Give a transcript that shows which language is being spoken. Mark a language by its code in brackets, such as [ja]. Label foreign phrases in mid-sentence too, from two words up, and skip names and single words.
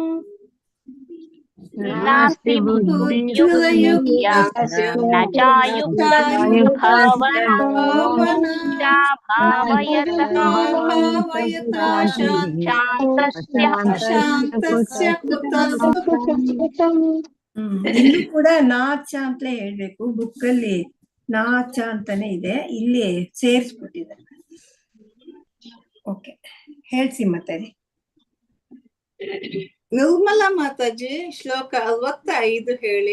[sa] ನಾಸ್ತಿ ಬುದ್ಧಿರಯುಕ್ತಸ್ಯ ನ ಚಾಯುಕ್ತಸ್ಯ ಭಾವನಾ ನ ಭಾವಯತ ಅಶಾಂತಸ್ಯ ಕುತಃ ಸುಖಂ. [kn] ಇಲ್ಲೂ ಕೂಡ ನಾಚ ಅಂತಲೇ ಹೇಳ್ಬೇಕು. ಬುಕ್ಕಲ್ಲಿ ನಾಚ ಅಂತಾನೆ ಇದೆ, ಇಲ್ಲಿ ಸೇರಿಸ್ಬಿಟ್ಟಿದ್ದಾರೆ. ಓಕೆ, ಹೇಳ್ಸಿ ಮತ್ತೆ. ನಿರ್ಮಲಾ ಮಾತಾಜಿ ಶ್ಲೋಕ 65 ಹೇಳಿ.